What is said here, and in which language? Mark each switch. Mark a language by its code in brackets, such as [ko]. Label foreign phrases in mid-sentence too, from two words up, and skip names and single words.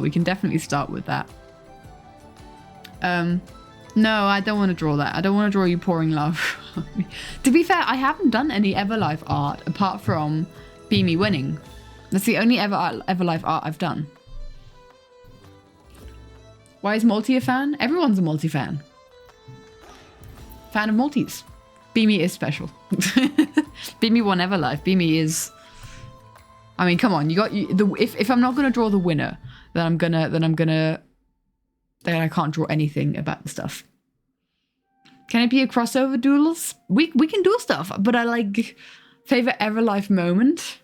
[en] We can definitely start with that. No, I don't want to draw that. I don't want to draw you pouring love. To be fair, I haven't done any Everlife art apart from Beamy winning. That's the only Everlife art I've done. Why is Multi a fan? Everyone's a Multi fan. Fan of Multis. Beamy is special. Beamy won Everlife. Beamy is... I mean, come on. If I'm not going to draw the winner, then I can't draw anything about the stuff. Can it be a crossover duels? We can do stuff, but I like favorite Everlife moment.